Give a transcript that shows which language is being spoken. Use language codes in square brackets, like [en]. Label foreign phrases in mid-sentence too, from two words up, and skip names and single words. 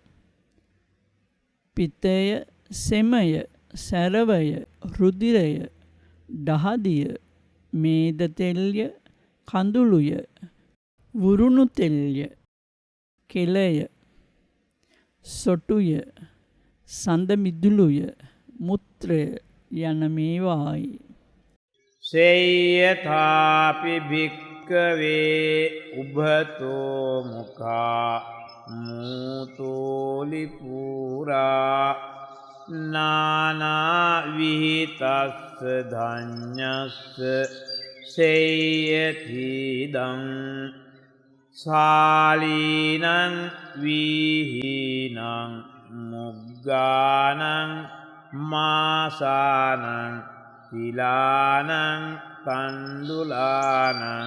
[si] පිතය, සෙමය, සැරවය, රුධිරය, දහදිය, මේද තෙල්ය, කඳුළුය, වුරුණු තෙල්ය, කෙලය, සොටුය, සඳ මිදුළුය, මුත්‍රය යන මේවායි. [pi] සේයථාපි භික්කවේ උභතෝ මුඛා මූතෝලි පුරා නානා විහිතස්ස ධඤ්ඤස්ස සේයතිදං සාලීනං විහීනං මුග්ගානං මාසානං තිලානං තණ්ඩුලානං